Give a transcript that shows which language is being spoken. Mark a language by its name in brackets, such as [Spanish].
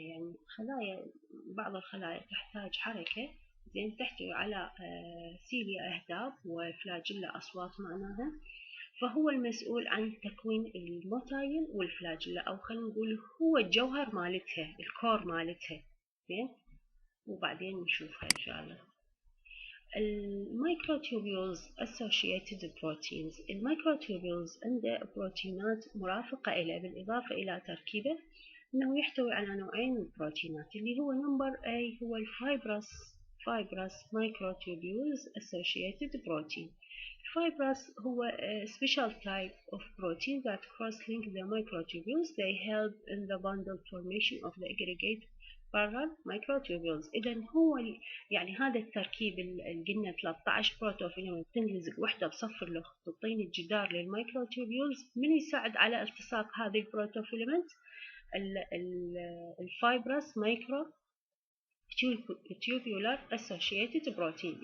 [Arabic] يعني بعض الخلايا تحتاج حركة، زين تحتوي على سيليا أهداب وفلاجيلا أصوات معناها، فهو المسؤول عن تكوين الموتايل والفلاجيلا، أو خلينا نقول هو الجوهر مالتها، الكور مالتها. زين وبعدين نشوفها إن شاء الله. [English] الميكروتوبيولز associated proteins. [Arabic] الميكروتوبيولز عنده بروتينات مرافقة إليه، بالإضافة إلى تركيبه أنه يحتوي على نوعين من البروتينات، اللي هو نمبر A هو الفايبرس [English] microtubules associated protein. Fibrous [Arabic] هو [English] a special type of protein that cross-link the microtubules. They help in the bundle formation of the aggregate parallel microtubules. [Arabic] إذا هو يعني هذا التركيب اللي قلنا 13 بروتوفيلمنت تنلزق وحدة بصف الأخرى تعطيني الجدار للميكروتوبيولز. من يساعد على التصاق هذه البروتوفيلمنت؟ الفايبرس مايكرو tubular associated protein.